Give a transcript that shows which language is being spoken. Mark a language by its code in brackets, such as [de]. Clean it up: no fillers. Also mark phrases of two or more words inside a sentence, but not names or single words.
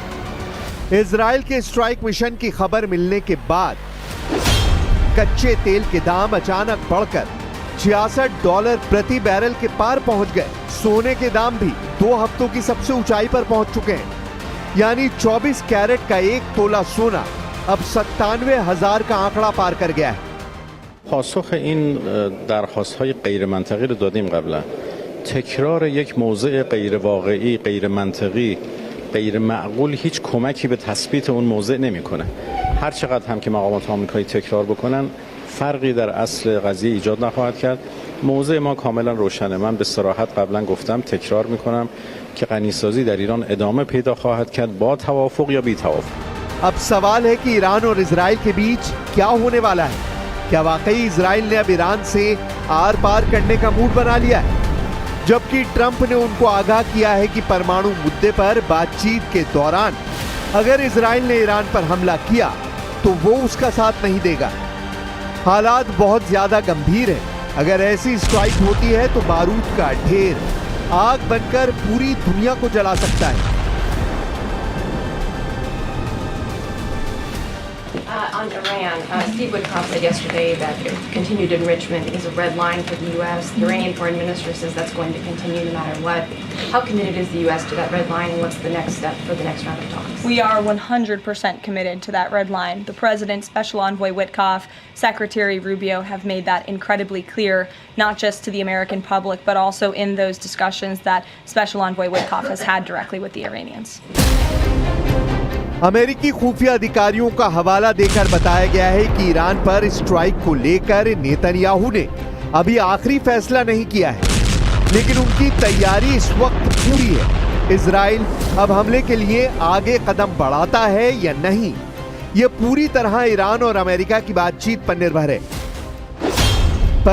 [hi] इजराइल के [en] strike mission [hi] की खबर मिलने के बाद कच्चे तेल के दाम अचानक बढ़कर $66 प्रति बैरल के पार पहुंच गए। सोने के दाम भी 2 हफ्तों की सबसे ऊंचाई पर पहुंच चुके हैं। यानी 24 कैरेट का 1 तोला सोना अब 97,000 का आंकड़ा पार कर गया है। [fa] پاسخ این درخواست‌های غیر منطقی رو دادیم قبلا. تکرار یک موضع غیر واقعی، غیر منطقی، غیر معقول هیچ کمکی به تثبیت اون موضع نمی‌کنه. هر چقدر هم که مقامات آمریکایی تکرار بکنن فرقی در اصل قضیه ایجاد نخواهد کرد. موضع ما کاملا روشنه. من به صراحت قبلا گفتم، تکرار می‌کنم که غنیسازی در ایران ادامه پیدا خواهد کرد با توافق یا بی توافق. [hi] अब सवाल है कि ईरान और इजराइल के बीच क्या होने वाला है? क्या वाकई इजराइल ने अब ईरान से आर पार करने का मूड बना लिया है? जबकि ट्रंप ने उनको आगाह किया है कि परमाणु मुद्दे पर बातचीत के दौरान अगर इजराइल ने ईरान पर हमला किया तो वो उसका साथ नहीं देगा। हालात बहुत ज्यादा गंभीर हैं। अगर ऐसी स्ट्राइक होती है तो बारूद का ढेर आग बनकर पूरी दुनिया को जला सकता है। [en] On Iran, Steve Witkoff said yesterday that continued enrichment is a red line for the U.S. The Iranian foreign minister says that's going to continue no matter what. How committed is the U.S. to that red line, and what's the next step for the next round of talks? We are 100% committed to that red line. The President, Special Envoy Witkoff, Secretary Rubio have made that incredibly clear, not just to the American public, but also in those discussions that Special Envoy Witkoff has had directly with the Iranians. [hi] अमेरिकी खुफिया अधिकारियों का हवाला देकर बताया गया है कि ईरान पर स्ट्राइक को लेकर नेतन्याहू ने अभी आखिरी फैसला नहीं किया है, लेकिन उनकी तैयारी इस वक्त पूरी है। इजराइल अब हमले के लिए आगे कदम बढ़ाता है या नहीं, यह पूरी तरह ईरान और अमेरिका की बातचीत पर निर्भर है।